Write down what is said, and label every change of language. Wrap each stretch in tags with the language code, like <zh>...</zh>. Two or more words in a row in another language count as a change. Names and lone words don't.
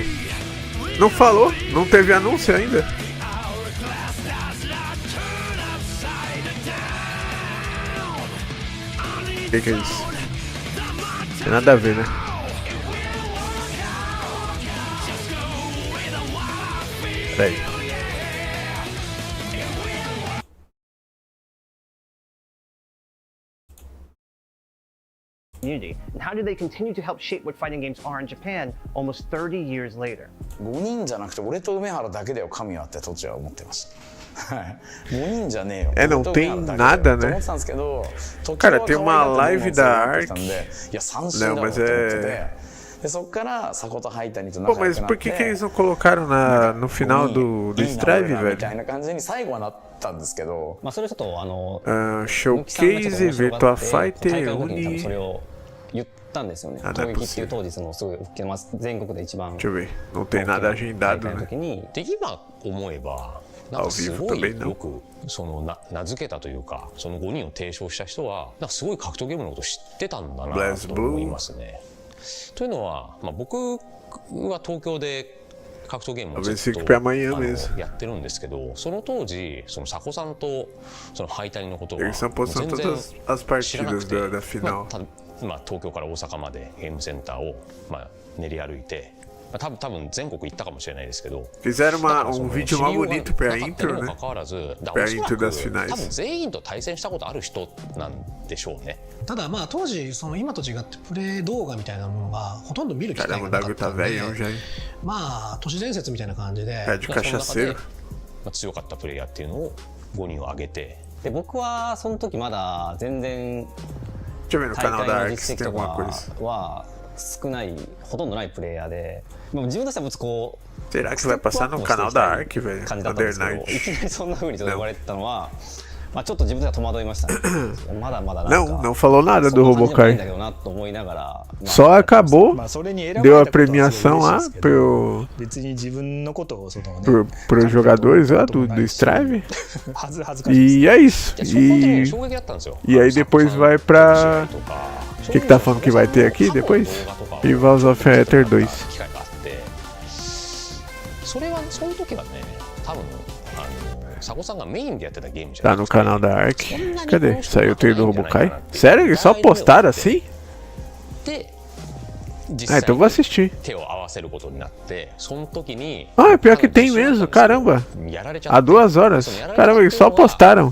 <pt>Não falou? Não teve anúncio ainda? O que é isso? Tem nada a ver, né? Peraí.</pt> <en>Community, and how do they continue to help shape what fighting games are in Japan almost 30 years later?</en> <ja>5 人じゃなくて俺と梅原だけだよ神はって当時は思ってました。はい。5人じゃねえよ。</ja> <pt>É, não tem nada, né? Cara, tem uma live da Ark. Não, mas é. Pô, mas por que eles não colocaram no final do Strive, velho? Showcase, Virtua Fighter, Uni. Ah, não é possível. Deixa eu ver, não tem nada agendado, né? Ao vivo também não.</pt> <ja>その名付けたというか、その5人を提唱した人は、なんかすごい格闘ゲームのことを知ってたんだなと思いますね。というのは、まあ、僕は東京で格闘ゲームをずっとやってるんですけど、その当時その佐古さんとそのハイタリのことは全然知らなくて、まあ東京から大阪までゲームセンターをまあ練り歩いて。多分全国行ったかもしれないですけど</ja> <pt>Fizeram vídeo mal bonito pra intro, né? Pra intro das finais.</pt> <ja>多分全員と対戦したことある人なんでしょうね。ただまあ当時その今と違ってプレイ動画みたいなものがほとんど見る機会がなかったので、まあ都市伝説みたいな感じで、強かったプレイヤーっていうのを5人を挙げて、で僕はその時まだ全然大会の実績とかは少ない、ほとんどないプレイヤーで、自分としてはこう</ja> <pt>Será que vai passar no canal da Ark, velho?</pt> <ja>感じだったんですけど、いきなりそんな風に言われてたのは、まあちょっと自分では戸惑いましたね。まだまだなんか</ja> <pt>Não falou nada do Robokai. Só acabou, deu a premiação lá pros jogadores lá do Strive. E é isso. E aí depois vai pra... O que tá falando que vai ter aqui depois? Rivals of Ether 2.</pt> <ja>それはその時はね、多分佐古さんがメインでやってたゲームじゃ</ja> <pt>Tá no canal da Ark. Cadê? Saiu o trailer do Robokai? Sério? Eles só postaram assim? Ah, então vou assistir. Ah, pior que tem mesmo, caramba. Há 2 horas. Caramba, eles só postaram.</pt>